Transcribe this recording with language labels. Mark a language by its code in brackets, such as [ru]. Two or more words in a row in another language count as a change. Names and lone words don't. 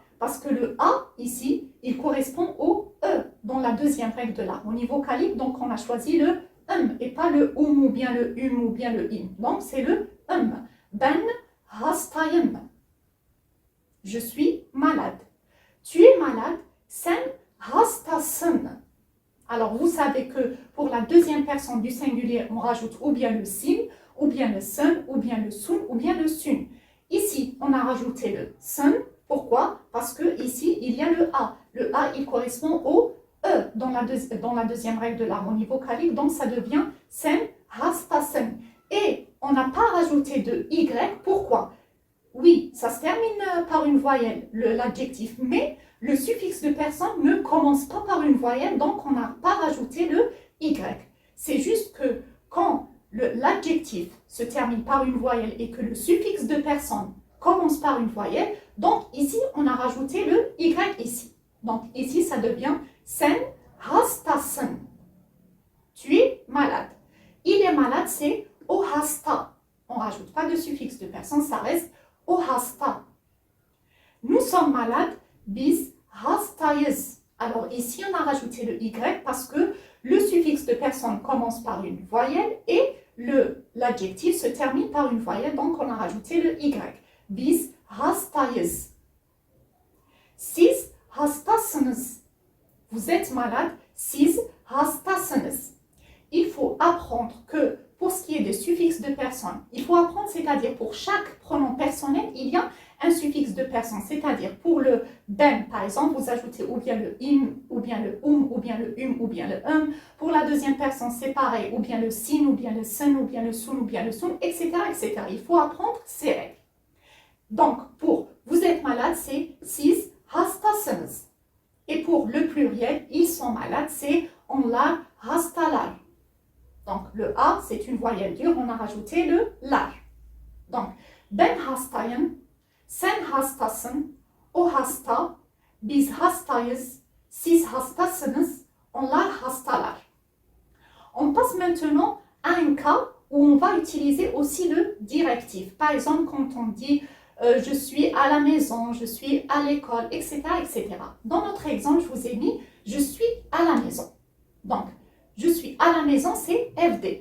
[fr] Parce que le A, ici, il correspond au E dans la deuxième règle de l'harmonie vocalique. Donc, on a choisi le et pas le ou bien le ou bien le im. Donc, c'est le [tr] Ben hastayım. [fr] Je suis malade. Tu es malade. [tr] Sen hastasın. [fr] Alors, vous savez que pour la deuxième personne du singulier, on rajoute ou bien le sin, ou bien le sun, ou bien le sun, ou bien le sun. Ici, on a rajouté le sun. Pourquoi? Parce que ici, il y a le A. Le A, il correspond au E dans la deuxième règle de l'harmonie vocalique. Donc, ça devient [tr] sen hastasın. [fr] Et on n'a pas rajouté de Y. Pourquoi? Oui, ça se termine par une voyelle, l'adjectif, mais le suffixe de personne ne commence pas par une voyelle, donc on n'a pas rajouté le Y. C'est juste que quand l'adjectif se termine par une voyelle et que le suffixe de personne commence par une voyelle, donc ici, on a rajouté le Y ici. Donc ici, ça devient [tr] sen hastasın. [fr] Tu es malade. Il est malade, c'est [tr] o hasta. [fr] On ne rajoute pas de suffixe de personne, ça reste [tr] o hasta. [fr] Nous sommes malades, [tr] biz hastayız. [fr] Alors ici, on a rajouté le Y parce que le suffixe de personne commence par une voyelle et l'adjectif se termine par une voyelle, donc on a rajouté le Y. [tr] Biz hastayız. Siz hastasınız. [fr] Vous êtes malade, [tr] siz hastasınız. [fr] Il faut apprendre que pour ce qui est des suffixes de personne, il faut apprendre, c'est-à-dire pour chaque pronom personnel, il y a un suffixe de personne. C'est-à-dire pour le ben, par exemple, vous ajoutez ou bien le im, ou bien le ou bien le ou bien le Pour la deuxième personne, c'est pareil, ou bien le sin, ou bien le sun, ou bien le sun, ou bien le sun, etc., etc. Il faut apprendre ces règles. Donc, pour vous êtes malade, c'est [tr] siz hastasınız. [fr] Et pour le pluriel, ils sont malades, c'est [tr] onlar hastalar. [fr] Donc, le A, c'est une voyelle dure, on a rajouté le lar. Donc, [tr] ben hastayım, sen hastasın, o hasta, biz hastayız, siz hastasınız, onlar hastalar. [fr] On passe maintenant à un cas où on va utiliser aussi le directif. Par exemple, quand on dit je suis à la maison, je suis à l'école, etc., etc. Dans notre exemple, je vous ai mis je suis à la maison. Donc, je suis à la maison, c'est FD.